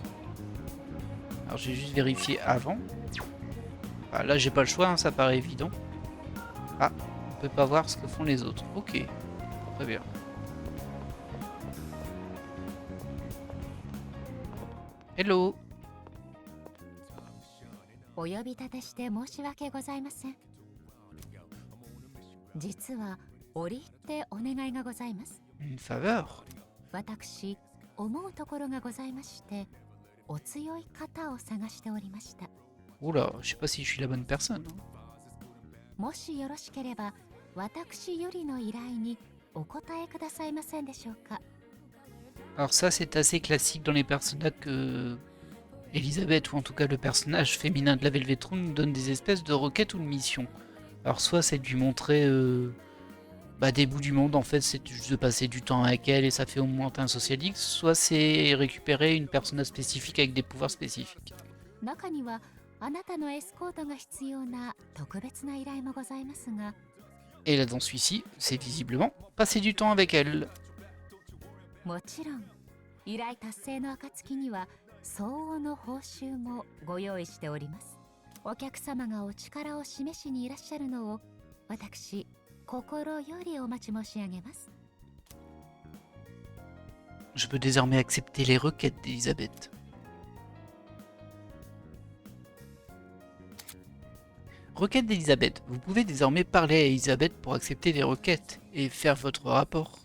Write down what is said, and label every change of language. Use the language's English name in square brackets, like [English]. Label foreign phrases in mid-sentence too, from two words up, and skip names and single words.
[French] Alors j'ai juste vérifié avant. Ah, là j'ai pas le choix, hein, ça paraît évident. Ah, on peut pas voir ce que font les autres. Ok, très bien. Hello. [Japanese] お呼び立てして申し訳ございません。実は折り入ってお願いがございます。 [French] Une faveur. [Japanese] 私、思うところがございまして、お強い方を探しておりました。 [French] Oula, je sais pas si je suis la bonne personne. [Japanese] もしよろしければ、私よりの依頼にお答えくださいませんでしょうか。 [French] Alors ça c'est assez classique dans les personnages que Elisabeth, ou en tout cas le personnage féminin de la Velvetron, nous donne des espèces de requêtes ou de missions. Alors soit c'est de lui montrer des bouts du monde, en fait c'est juste de passer du temps avec elle et ça fait augmenter un social X, soit c'est récupérer une personnage spécifique avec des pouvoirs spécifiques. [Japanese] 中にはあなたのエスコートが必要な特別な依頼もございますが。 [French] Et là dans celui-ci, c'est visiblement passer du temps avec elle. [Japanese] もちろん依頼達成の暁には相応の報酬もご用意しております。お客様がお力を示しにいらっしゃるのを私心よりお待ち申し上げます。 [French] Je peux désormais accepter les requêtes d'Elisabeth. Requête d'Elisabeth. Vous pouvez désormais parler à Elisabeth pour accepter les requêtes et faire votre rapport.